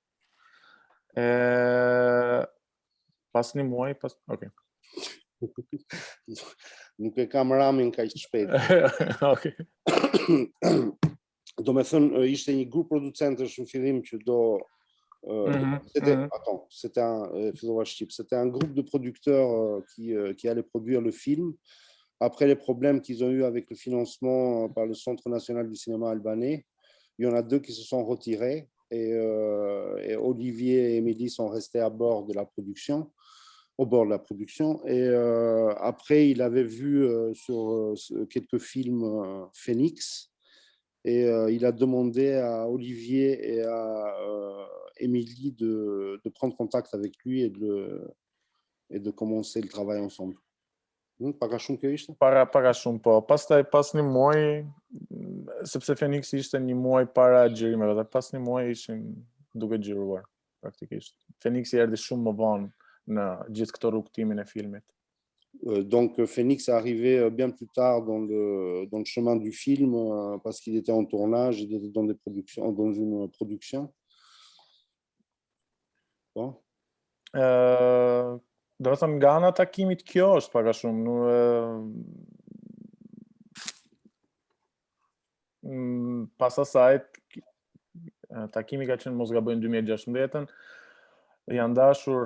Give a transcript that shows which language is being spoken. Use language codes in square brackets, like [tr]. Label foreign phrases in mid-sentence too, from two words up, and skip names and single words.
[sq] Pas një muaj, okay. Nuk e kam ramin kaq shpejt. Okay. Do me thënë, ishte një grup producentësh në fillim që [fr] c'était un groupe de producteurs qui allait produire le film après les problèmes qu'ils ont eu avec le financement par le Centre national du cinéma albanais, il y en a 2 qui se sont retirés et Olivier et Émilie sont restés à bord de la production, au bord de la production. Et après, il avait vu sur quelques films Phoenix et il a demandé à Olivier et à Émilie de prendre contact avec lui et de commencer le travail ensemble. [sq] Paga shumë kjo ishte? Para shumë po. Pastaj pas një muaji, sepse Phoenix ishte një muaj para xhirimeve dhe pas një muaji ishin duke xhiruar praktikisht. Phoenix erdhi shumë më vonë në gjithë këtë rrugtimin e filmit. [fr] Donc Phoenix est arrivé bien plus tard dans le chemin du film parce qu'il était en tournage, il était dans une production. Bon. [sq] Do të thënë nga ana e takimit kjo është pak a shumë, pas asaj takimi ka qenë mos gabojnë 2016-ën, janë dashur